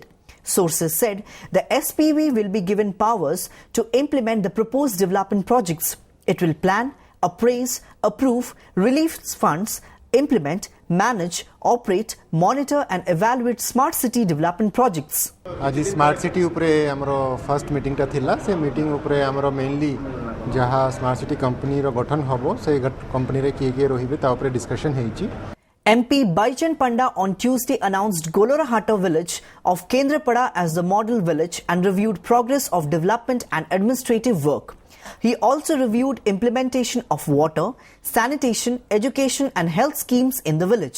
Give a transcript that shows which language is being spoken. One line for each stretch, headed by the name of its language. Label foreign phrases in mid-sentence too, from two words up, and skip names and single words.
English: Sources said the SPV will be given powers to implement the proposed development projects. It will plan, appraise, approve, release funds, implement, manage, operate, monitor and evaluate smart city development projects.
Odia: ଆଜି
English: smart city
Odia: ଉପରେ ଆମର
English: first meeting
Odia: ଟା ଥିଲା ସେ ମିଟିଂ ଉପରେ ଆମର ମେନଲି ଯାହା
English: smart city company
Odia: ର ଗଠନ ହେବ ସେ କମ୍ପାନୀ ରେ କିଏ ରହିବେ ତା ଉପରେ ଡିସକସନ ହେଉଛି.
English: MP Baijan Panda on Tuesday announced Golorahata village of Kendrapada as the model village and reviewed progress of development and administrative work. He also reviewed implementation of water, sanitation, education and health schemes in the village.